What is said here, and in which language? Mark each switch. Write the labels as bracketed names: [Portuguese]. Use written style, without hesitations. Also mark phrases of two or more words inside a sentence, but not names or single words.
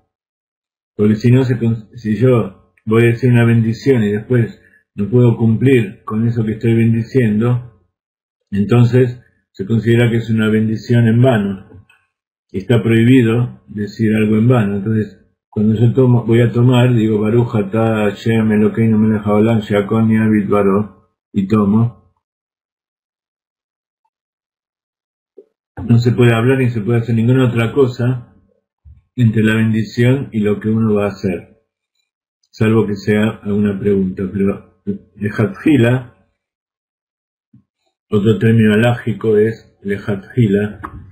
[Spanish] Porque si yo voy a decir una bendición y después no puedo cumplir con eso que estoy bendiciendo, entonces se considera que es una bendición en vano. Y está prohibido decir algo en vano. Entonces, cuando yo voy a tomar, digo, [Hebrew] ברוך אתה השם אלוקינו מלך העולם שהכל נהיה בדברו, [Spanish] y tomo. No se puede hablar ni se puede hacer ninguna otra cosa entre la bendición y lo que uno va a hacer, salvo que sea alguna pregunta. Pero lejatjila, otro término alágico es lejatjila.